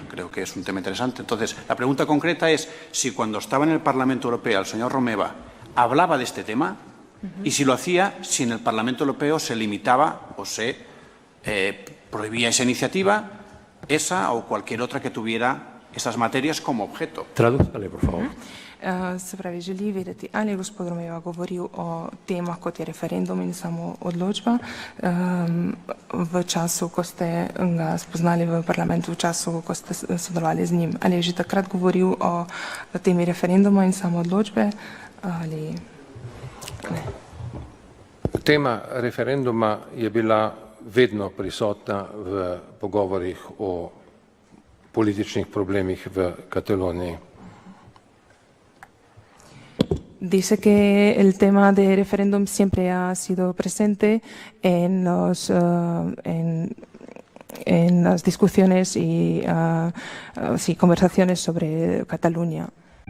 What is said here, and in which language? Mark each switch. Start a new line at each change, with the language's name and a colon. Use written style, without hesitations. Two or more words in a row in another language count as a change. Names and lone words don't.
Spanish: Creo que es un tema interesante. Entonces, la pregunta concreta es si cuando estaba en el Parlamento Europeo el señor Romeva hablaba de este tema y si lo hacía, si en el Parlamento Europeo se limitaba o se prohibía esa iniciativa, esa o cualquier otra que tuviera esas materias como objeto. Tradúzcale, por favor.
Slovenian: Se pravi, želi vedeti, ali je gospod Romeva govoril o temah, kot je referendum in samo odločba v času, ko ste ga spoznali v parlamentu, v času, ko ste sodelovali z njim. Ali je že takrat govoril o temi referenduma in samo odločbe ali ne? Tema referenduma je bila vedno prisotna v pogovorih o političnih problemih v Kataloniji.
Spanish: Dice que el tema de referéndum siempre ha sido presente en las discusiones y conversaciones sobre Cataluña.